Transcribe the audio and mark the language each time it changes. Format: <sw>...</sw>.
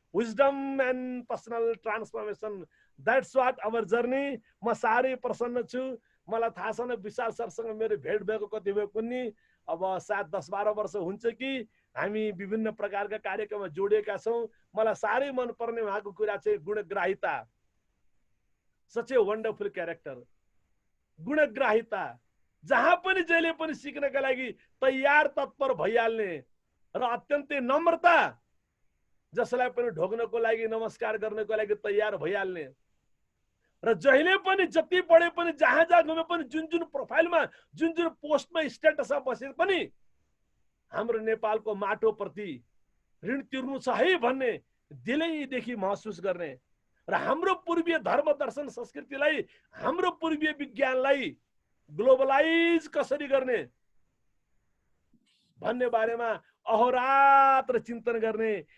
<en>Wisdom and personal transformation, that's what our journey.</en> <ne>म साह्रै प्रसन्न छु। मलाई थाहा छैन विशाल सरसँग मेरो भेट भएको कति भयो कुन्नी, अब सायद 10-12 वर्ष हुन्छ कि हामी विभिन्न प्रकारका कार्यक्रममा जोडिएका छौं। मलाई साह्रै मन पर्ने उहाँको कुरा चाहिँ गुणग्राहिता।</ne> <en>Such a wonderful character, गुणग्राहिता।</en> <ne>जहाँ पनि जहिले पनि सिक्नका लागि तयार तत्पर भइहाल्ने र अत्यन्तै नम्रता, जसलाई पनि ढोक्नको लागि, नमस्कार गर्नको लागि तयार भइहाल्ने र जहिले पनि जति पढे पनि, जहाँ घुमे पनि, जुन प्रोफाइलमा, जुन पोस्टमा, स्टेटसमा बसे पनि हाम्रो नेपालको माटो प्रति ऋण तिर्नु छ है भन्ने दिलैदेखि महसुस गर्ने र हाम्रो पूर्वीय धर्म दर्शन संस्कृतिलाई, हाम्रो पूर्वीय विज्ञानलाई ग्लोबलाइज कसरी गर्ने भन्ने बारेमा अहोरात्र चिन्तन गर्ने।</ne>